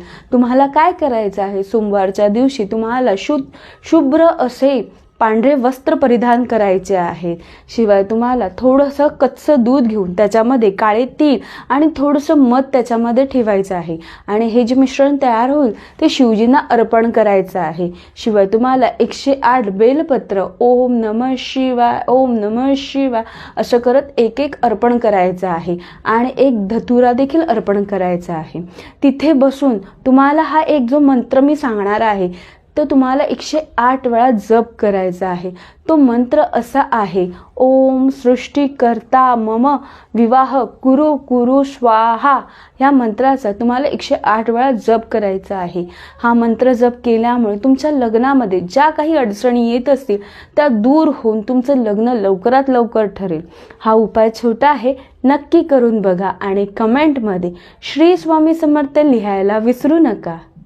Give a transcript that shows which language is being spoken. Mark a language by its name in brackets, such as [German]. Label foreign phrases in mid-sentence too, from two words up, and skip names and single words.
[Marathi] तुम्हाला काय करायचं आहे, सोमवारच्या दिवशी तुम्हाला शुभ्र असे पांढरे वस्त्र परिधान करायचे आहे. शिवाय तुम्हाला थोडंसं कच्चं दूध घेऊन त्याच्यामध्ये काळे तीळ आणि थोडंसं मध त्याच्यामध्ये ठेवायचं आहे आणि हे जे मिश्रण तयार होईल ते शिवजींना अर्पण करायचं आहे. शिवाय तुम्हाला 108 बेलपत्र [Sanskrit] ओम नमः शिवाय ओम नमः शिवाय [Marathi] असं करत एक एक अर्पण करायचं आहे आणि एक धतुरा देखील अर्पण करायचा आहे. तिथे बसून तुम्हाला हा एक जो मंत्र मी सांगणार आहे तो तुम्हाला 108 वेळा जप करायचा आहे. तो मंत्र असा आहे, [Sanskrit] ओम सृष्टीकर्ता मम विवाह कुरु कुरु स्वाहा. [Marathi] या मंत्राचा तुम्हाला 108 वेळा जप करायचा आहे. हा मंत्र जप केल्यामुळे तुमच्या लग्नामध्ये ज्या काही अडचणी येत असतील त्या दूर होऊन तुमचं लग्न लवकरात लवकर ठरेल. हा उपाय छोटा आहे, नक्की करून बघा आणि कमेंटमध्ये श्री स्वामी समर्थ लिहायला विसरू नका.